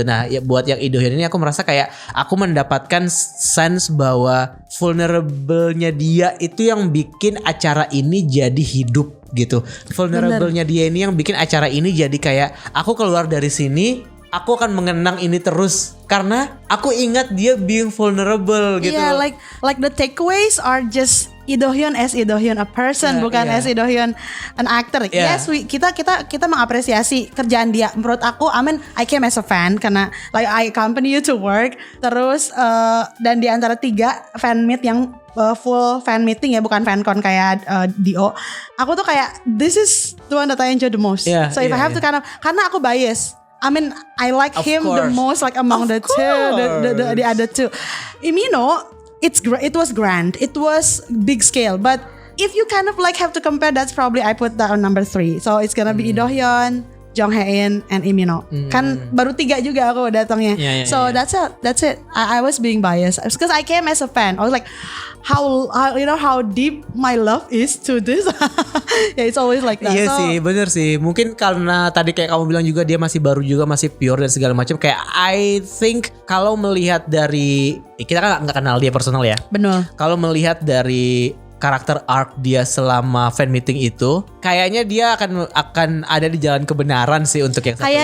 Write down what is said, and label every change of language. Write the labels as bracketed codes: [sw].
[id] Nah ya buat yang Lee Do Hyun ini aku merasa kayak aku mendapatkan sense bahwa vulnerable-nya dia itu yang bikin acara ini jadi hidup gitu. Vulnerable-nya dia ini yang bikin acara ini jadi kayak aku keluar dari sini, aku akan mengenang ini terus karena aku ingat dia being vulnerable gitu. [en] Yeah, like the takeaways are just Lee Do-hyun as Lee Do-hyun a person, bukan as Lee Do-hyun an actor. Yes, [id] kita mengapresiasi kerjaan dia. Menurut aku, [en] I came as a fan karena like I accompany you to work. [id] Terus dan di antara 3 fan meet yang full fan meeting ya, bukan fancon kayak Dio. Aku tuh kayak [en] this is the one that I enjoy the most. So if I have to [id] karena aku bias. [en] I like him the most, like among the other two. Imino, it was grand, it was big scale, but if you kind of like have to compare, that's probably I put that on number 3. So it's gonna be Lee Do-hyun, Jong Hae-in, and Imino. [id] Kan baru 3 juga aku datangnya. [en] So that's it. I was being biased because I came as a fan. I was like, how deep my love is to this. Yeah, it's always like that. [id] Iya sih, bener sih. Mungkin karena tadi kayak kamu bilang juga dia masih baru juga, masih pure dan segala macam. Kayak [en] I think [id] kalau melihat dari kita kan nggak kenal dia personal ya. Benar. Kalau melihat dari karakter arc dia selama fan meeting itu, kayaknya dia akan ada di jalan kebenaran sih untuk yang satu